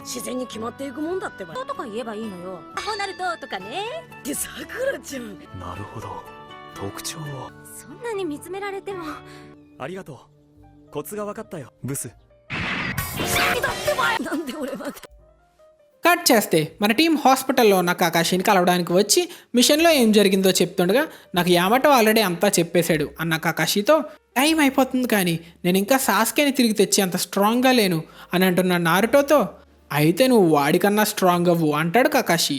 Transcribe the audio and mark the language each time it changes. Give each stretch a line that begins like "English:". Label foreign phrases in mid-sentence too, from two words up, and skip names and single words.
Japanese: 自然に決まっていくもんだってば。とか言えばいいのよ。アホナルトとかね。ってさくらちゃん。なるほど、特徴を。そんなに見つめられても。ありがとう、コツが分かったよブス。だってばなんで俺まで。
Telugu: కట్ చేస్తే మన టీం హాస్పిటల్లో ఉన్న కకాషిని కలవడానికి వచ్చి మిషన్లో ఏం జరిగిందో చెప్తుండగా, నాకు యామటో ఆల్రెడీ అంతా చెప్పేశాడు అన్న కకాషితో, టైం అయిపోతుంది కానీ నేను ఇంకా సాస్కేని తిరిగి తెచ్చి అంత స్ట్రాంగ్గా లేను అని అంటున్న నారుటోతో, అయితే నువ్వు వాడికన్నా స్ట్రాంగ్ అవ్వు అంటాడు కకాషి.